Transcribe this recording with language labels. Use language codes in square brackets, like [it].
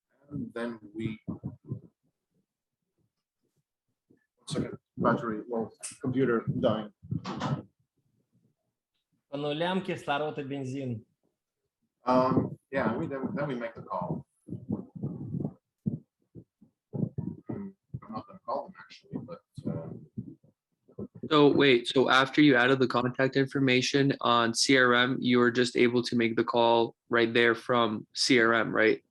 [en] And then we. Second, battery, well, computer dying. [ru] По нулям кислород и бензин. [en] Yeah, then we make the call. I'm not going to call them actually, but. So wait, so after you added the contact information on CRM, you were just able to make the call right there from CRM, right?